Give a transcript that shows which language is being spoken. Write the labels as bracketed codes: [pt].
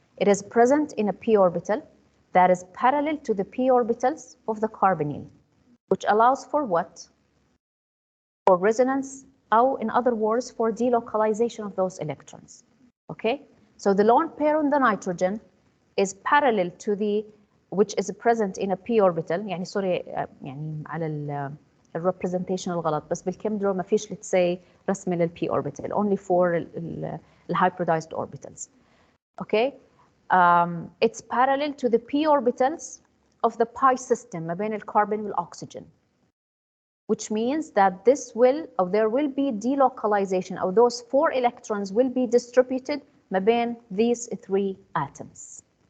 [en] It is present in a p orbital that is parallel to the p orbitals of the carbonyl, which allows for what? For resonance, or in other words, for delocalization of those electrons. Okay, so the lone pair on the nitrogen is parallel to the, which is present in a p orbital. [ar] يعني سوري يعني على ال representation الغلط، بس بالكيمدرو ما فيش [en] let's say [ar] رسم لل p orbital, [en] only for ال hybridized orbitals. Okay, it's parallel to the p orbitals of the pi system [ar] ما بين الكربون والأكسجين, [en] which means that this will, or there will be delocalization, or those 4 electrons will be distributed [ar] ما بين [en] these 3 atoms.